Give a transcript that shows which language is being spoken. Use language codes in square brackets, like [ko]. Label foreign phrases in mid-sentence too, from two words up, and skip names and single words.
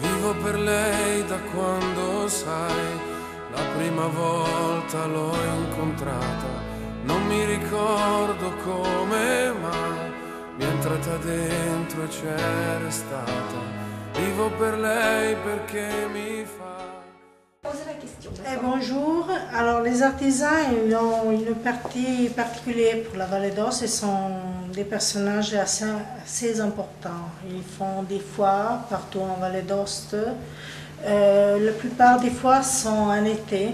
[it] Vivo per lei da quando sai, la prima volta l'ho incontrata. Non mi ricordo come, ma mi è entrata dentro e c'è restata. Vivo per lei perché mi fa... [fr] Bonjour, alors les artisans ils ont une partie particulière pour la Vallée d'Aoste, ce sont des personnages assez importants. Ils font des foires partout en Vallée d'Aoste, la plupart des foires sont en été.